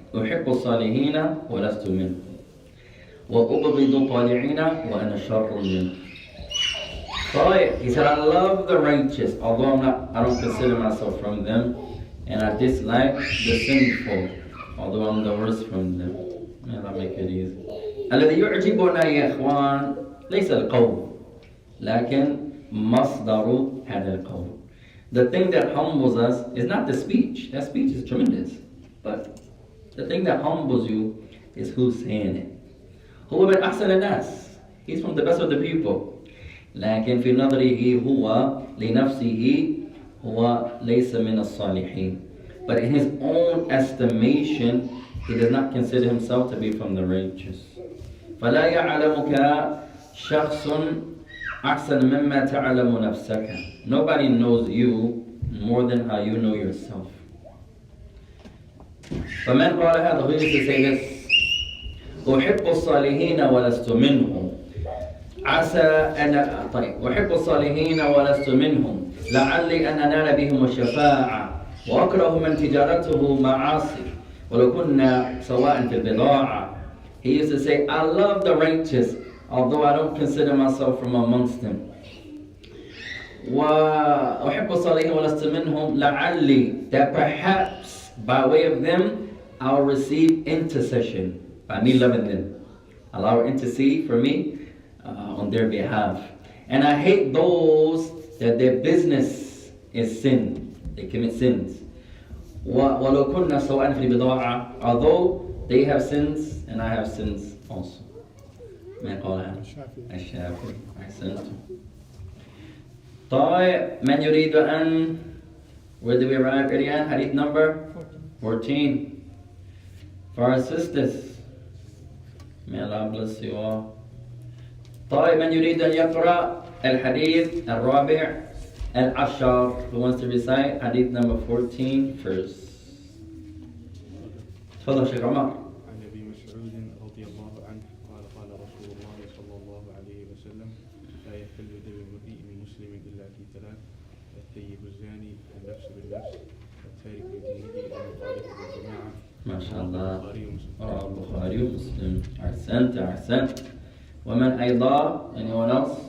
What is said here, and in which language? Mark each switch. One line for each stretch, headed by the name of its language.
Arabic: أحب الصالحين ولست منهم وأبغض الطالعين وأنا شر منهم.
English: He said, I love the righteous, although I don't consider myself from them, and I dislike the sinful, although I'm the worst from them. May Allah make it easy.
Arabic: الذي يعجبنا يا إخوان ليس القول لكن مصدر هذا القول.
English: The thing that humbles us is not the speech. That speech is tremendous. But the thing that humbles you is who's saying it.
Arabic: هو من أحسن الناس.
English: He's from the best of the people.
Arabic: لكن في نظره هو لنفسه هو ليس من الصالحين.
English: But in his own estimation, he does not consider himself to be from the righteous.
Arabic: فلا يعلمك شخص أحسن مما تعلم نفسك.
English: Nobody knows you more than how you know yourself.
Arabic: فمن قال هذا,
English: who used to say this?
Arabic: أحب الصالحين ولست منهم عسى أن أحب الصالحين ولست منهم لعلي أن أنال بهم الشفاعة وأكره من تجارته معاصي ولو كنا سواء في البضاعة.
English: He used to say, I love the righteous, although I don't consider myself from amongst them.
Arabic: وأحب الصالحين ولست منهم لعلي,
English: that perhaps by way of them I'll receive intercession by me loving them. Allah will intercede for me on their behalf. And I hate those that their business is sin. They commit sins.
Arabic: وَلَوْ كُنَّا سَوْءًا فِي الْبِضَاعَةِ,
English: although they have sins and I have sins also.
Arabic: من قالها؟ الشافعي. أحسنتم. طيب من يريد أن
English: Where did we arrive, Riyan? Hadith number 14. For our sisters. May Allah bless you all.
Arabic: طيب من يريد أن يقرأ الحديث الرابع العشر?
English: Who wants to recite Hadith number 14 first?
Arabic: تفضل شيخ عمر. عن ابي مسعود رضي الله عنه قال قال رسول الله صلى الله عليه وسلم لا يحل دم امرئ مسلم الا في ثلاث: الثيب الزاني النفس بالنفس والتارك لدينه المخالف بالجماعه. ما شاء الله. رواه البخاري ومسلم. أحسنت. ومن أيضا?
English: Anyone else?